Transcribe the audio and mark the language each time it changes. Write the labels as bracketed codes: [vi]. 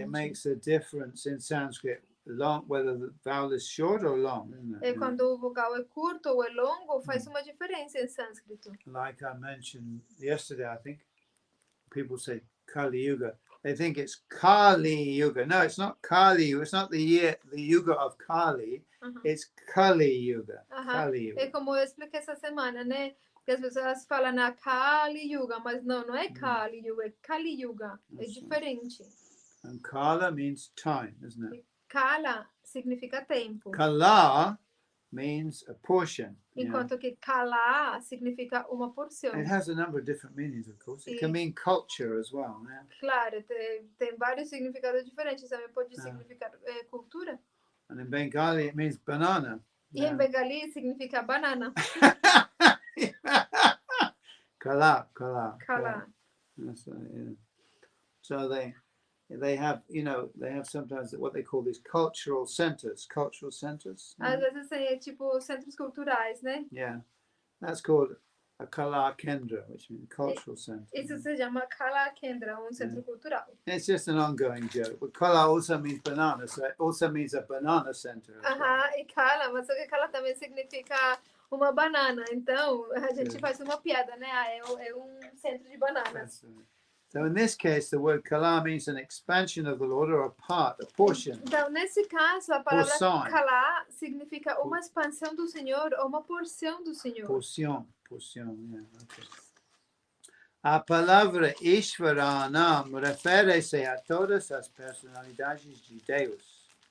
[en] It makes a difference in Sanskrit, whether the vowel is short or long, isn't it? [pt] É quando o vogal é curto ou é longo, faz uma diferença em sânscrito. [en] Like I mentioned yesterday, I think, people say Kali Yuga. They think it's Kali Yuga. No, it's not Kali Yuga. It's not the Yuga of Kali. It's Kali Yuga. Kali Yuga. [pt] É como eu expliquei essa semana, né? Que as pessoas falam na Kali Yuga, mas não é Kali Yuga, é Kali Yuga. É diferente. [en] And Kala means time, isn't it? [pt] Kala significa tempo. [en] Kala means a portion. [pt] Enquanto que Kala significa uma porção. [en] It has a number of different meanings, of course. It can mean culture as well. Yeah? [pt] Claro, tem vários significados diferentes. Também pode significar cultura. [en] And in Bengali, it means banana. [pt] E em Bengali significa banana. Kala. Kala. [en] That's right, yeah. So they have, they have sometimes what they call these cultural centers. Cultural centers. [pt] Às vezes é tipo centros culturais, né? [en] Yeah, that's called a Kala Kendra, which means cultural center. [pt] Isso se chama Kala Kendra, centro cultural. [en] It's just an ongoing joke. But Kala also means banana, so it also means a banana center. [pt] E Kala, mas só que Kala também significa uma banana. Então, a gente faz uma piada, né? É centro de bananas. [en] So in this case, the word Kala means an expansion of the Lord, or a part, a portion. [pt] Então, nesse caso, a palavra Kala significa uma expansão do Senhor ou uma porção do Senhor. Porção, yeah. Okay. A palavra Ishvaranam refere-se a todas as personalidades de Deus.